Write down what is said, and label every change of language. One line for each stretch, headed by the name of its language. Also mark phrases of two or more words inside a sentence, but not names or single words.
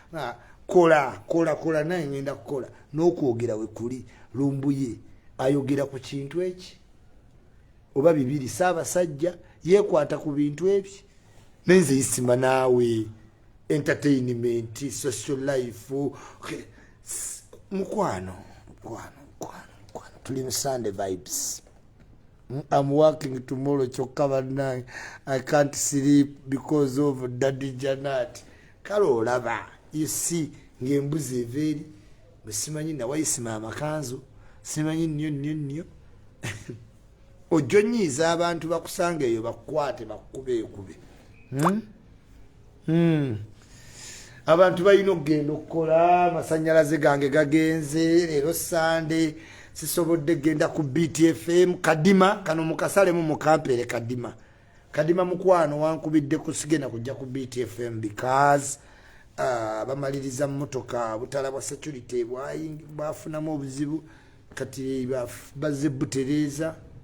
Ganda: kola naye ngenda kukola n'okwogera we kuli lumbuye ayogera ku kintu eki oba bibiri Ssaabasajja yekwata ku bintu ebyo nenze Isma naawe
English: entertainment social life
Ganda: mukwano tuli mu
English: Sunday vibes. I'm working tomorrow
Ganda: kyokka bannange
English: I can't sleep because of Daddy Janat
Ganda: kale olaba
English: you see
Ganda: ngembuzi everi musimanyi na Isma amakanzu simanyi nnyo ojonyiza abantu bakusanga eyo bakwate bakube abantu balina okugenda okukola amasanyalaze gange gagenze leero Sunday sisobodde genda ku BTFM kadima kano mukasalemu mukampere kadima mukwano wankubidde kusigena kujja ku BTFM because bamaliriza mmotoka butala bwa security bafunamu obuzibu kati bazze butereza